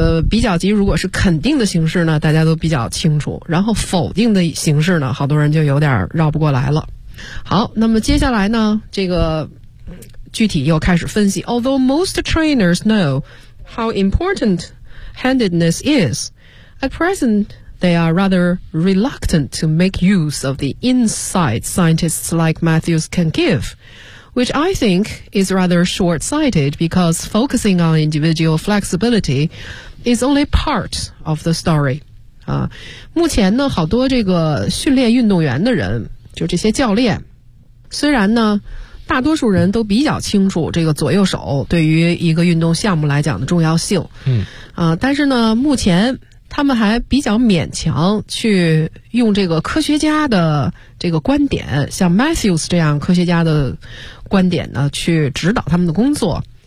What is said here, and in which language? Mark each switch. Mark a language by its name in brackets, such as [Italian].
[Chinese] 比较级如果是肯定的形式呢，大家都比较清楚，然后否定的形式呢，好多人就有点绕不过来了。好，那么接下来呢，这个具体又开始分析。 [English] Although most trainers know how important handedness is, at present they are rather reluctant to make use of the insight scientists like Matthews can give. Which I think is rather short-sighted because focusing on individual flexibility is only part of the story. [Chinese] 目前呢好多这个训练运动员的人，就这些教练，虽然呢大多数人都比较清楚这个左右手对于一个运动项目来讲的重要性，但是呢目前他们还比较勉强去用这个科学家的这个观点，像 Matthews 这样科学家的观点呢去指导他们的工作